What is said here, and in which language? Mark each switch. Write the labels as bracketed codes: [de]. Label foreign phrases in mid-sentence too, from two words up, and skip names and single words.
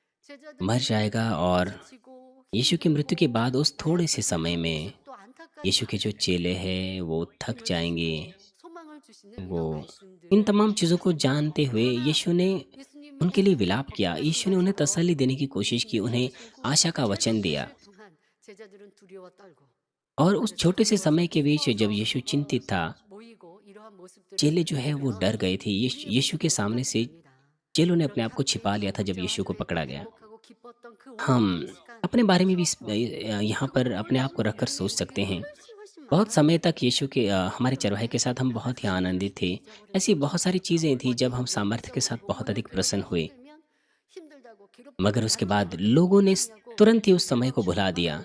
[hi] मर [ko] 제자들이 [hi] जाएगा और [ko] 지치고 [hi] यीशु की मृत्यु के [ko] 힘들고 [hi] बाद उस थोड़े से [ko] 나약해지는 [hi] समय [ko] 그 [hi] में [ko] 모습도 안타까이 [hi] यीशु के जो [ko] 봤을 [hi] चेले [ko] 때 [hi] हैं वो थक [ko] 힘을 [hi] जाएंगे। [ko] 주시고 소망을 주시는 [hi] वो [ko] 이런 [hi] इन [ko] 말씀들 [hi] तमाम चीज़ों को [ko] 있습니다. [hi] जानते हुए [ko] 그러나 [hi] यीशु ने उनके लिए [ko] 예수님이 [hi] विलाप किया। यीशु ने उन्हें [ko] 부활승하시고 [hi] तसल्ली देने की कोशिश की, [ko] 예수님이 [hi] उन्हें [ko] 죽으신 후 [hi] आशा का [ko] 짧은 [hi] वचन दिया। [ko] 시일 동안 제자들은 두려워 떨고 [hi] और उस [ko] 그래서 [hi] छोटे से समय [ko] 두려워서 [hi] के बीच जब [ko] 숨어서 [hi] यीशु चिंतित था, [ko] 모이고 이러한 모습들을 [hi] चेले जो है वो [ko] 보면 [hi] डर गए थे। [ko] 우리의 [hi] यीशु के [ko] 모습도 [hi] सामने से [ko] 똑같습니다. [hi] चेलों ने अपने [ko] 그렇게 [hi] आप को [ko] 함께 [hi] छिपा लिया था जब [ko] 형제와 [hi] यीशु को [ko] 교회가 [hi] पकड़ा गया। [ko] 행복하고 기뻤던 그 [hi] हम [ko] 오랜 시간 [hi] अपने बारे में भी [ko] 추억과 [hi] यहाँ [ko] 그 [hi] पर अपने आप [ko] 놀라운 [hi] को रखकर [ko] 경험이 [hi] सोच सकते [ko] 우리에게 [hi] हैं। [ko] 훨씬 [hi] बहुत समय [ko] 많았는데 [hi] तक यीशु के हमारे चरवाहे के साथ हम बहुत ही आनंदित थे। ऐसी बहुत सारी चीज़ें थी जब हम सामर्थ्य के साथ बहुत अधिक प्रसन्न हुए, मगर उसके बाद लोगों ने तुरंत ही उस समय को भुला दिया।